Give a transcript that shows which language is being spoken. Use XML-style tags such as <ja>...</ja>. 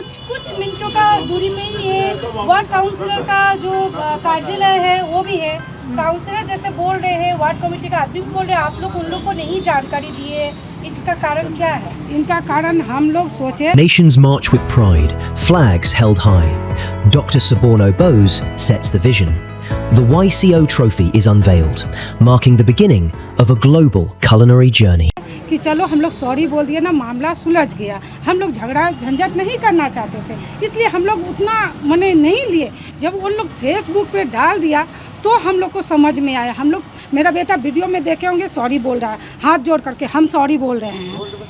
<hi>कुछ मिनटों का दूरी में ही है वार्ड काउंसिलर का जो कार्यालय है वो भी है। काउंसिलर जैसे बोल रहे हैं, वार्ड कमेटी का आदमी बोल रहे हैं, आप लोग उन लोग को नहीं जानकारी दिए, इसका कारण क्या है? इनका कारण हम लोग सोचे।</hi> <en>Nations march with pride, flags held high. Dr. Suborno Bose sets the vision. The YCO trophy is unveiled, marking the beginning of a global culinary journey.</en> <hi>कि चलो हम लोग सॉरी बोल दिए ना, मामला सुलझ गया। हम लोग झगड़ा झंझट नहीं करना चाहते थे, इसलिए हम लोग उतना मने नहीं लिए। जब उन लोग फेसबुक पे डाल दिया तो हम लोग को समझ में आया। हम लोग, मेरा बेटा वीडियो में देखे होंगे, सॉरी बोल रहा है, हाथ जोड़ करके हम सॉरी बोल रहे हैं।</hi>